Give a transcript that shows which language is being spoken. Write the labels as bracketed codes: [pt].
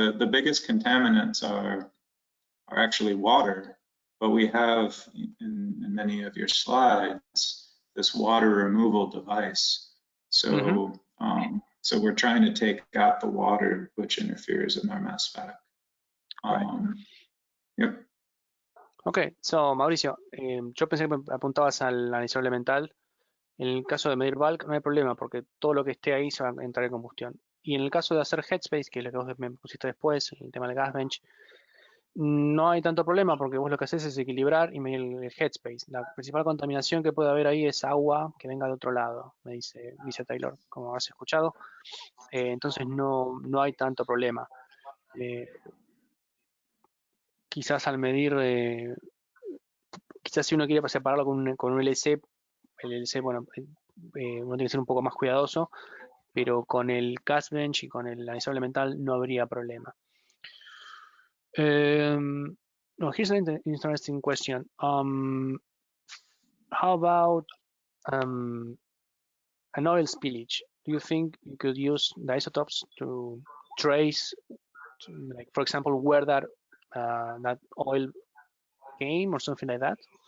[en] The biggest contaminants are actually water, but we have in many of your slides this water removal device. So so we're trying to take out the water which interferes in our mass spec. Yep. [es] Ok, so Mauricio, yo pensé que apuntabas al analizador elemental. En el caso de medir bulk no hay problema porque todo lo que esté ahí se va a entrar en combustión. Y en el caso de hacer headspace, que es lo que vos me pusiste después, el tema del gas bench, no hay tanto problema porque vos lo que haces es equilibrar y medir el headspace. La principal contaminación que puede haber ahí es agua que venga de otro lado, me dice Taylor, como has escuchado. Entonces no hay tanto problema. Quizás al medir, quizás si uno quiere separarlo con un LC, el LC, bueno, uno tiene que ser un poco más cuidadoso, pero con el gas bench y con el analizador elemental no habría problema. [en] No, here's an interesting question. How about an oil spillage? Do you think you could use the isotopes to trace, like for example, where that oil came or something like that?